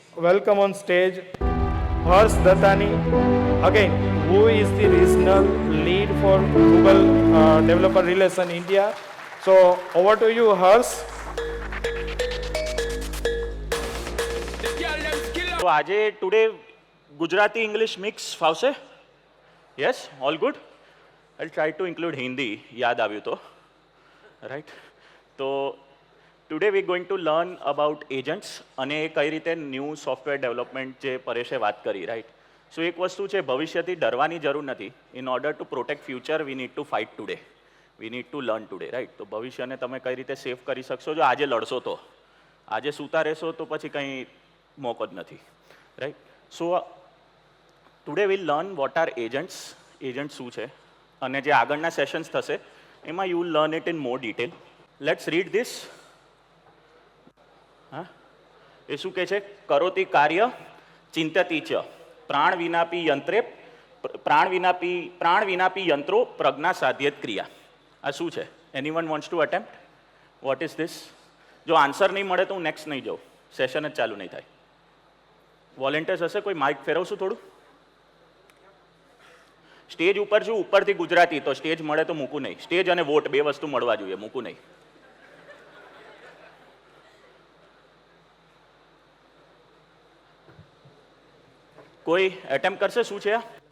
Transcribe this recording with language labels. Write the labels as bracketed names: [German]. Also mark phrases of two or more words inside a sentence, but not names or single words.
[English] welcome on stage Dattani, again, who is the regional lead for Google Developer Relation India. So over to you, Harsh. So today Gujarati English mix fawse? Yes, all good. I'll try to include Hindi. [Gujarati] Yaad આવ્યું તો, [English] right? So today we're going to learn about agents [Gujarati] અને કઈ રીતે [English] new software development [Gujarati] જે પરેશે વાત કરી, [English] right? [Gujarati] So એક વસ્તુ છે, ભવિષ્યથી ડરવાની જરૂર નથી. [English] In order to protect future, we need to fight today. We need to learn today, right? [Gujarati] તો ભવિષ્યને તમે કઈ રીતે સેવ કરી શકશો જો આજે લડશો તો. આજે સૂતા રહેશો તો પછી કંઈ મોકો જ નથી, [English] right? So today we'll learn what are agents, agents [Gujarati] શું છે, અને જે આગળના સેશન્સ થશે એમાં [English] you will learn it in more detail. Let's read this. [Gujarati] હા, એ શું કહે છે? [Sanskrit] કરોતિ કાર્ય ચિંતતી ચ પ્રાણ વિનાપી યંત્રો પ્રજ્ઞા સાધ્યત ક્રિયા. [Gujarati] આ શું છે? [English] Anyone wants to attempt? What is this? [Gujarati] જો આન્સર નહીં મળે તો હું નેક્સ્ટ નહીં જાઉં, સેશન જ ચાલુ નહીં થાય. વોલેન્ટિયર્સ હશે કોઈ? માઇક ફેરવશું થોડું. સ્ટેજ ઉપર છું, ઉપરથી ગુજરાતી, તો સ્ટેજ મળે તો મૂકું નહીં. સ્ટેજ અને વોટ બે વસ્તુ મળવા જોઈએ, મૂકું નહીં. કોઈ એટેમ્પ કરશે? શું છે?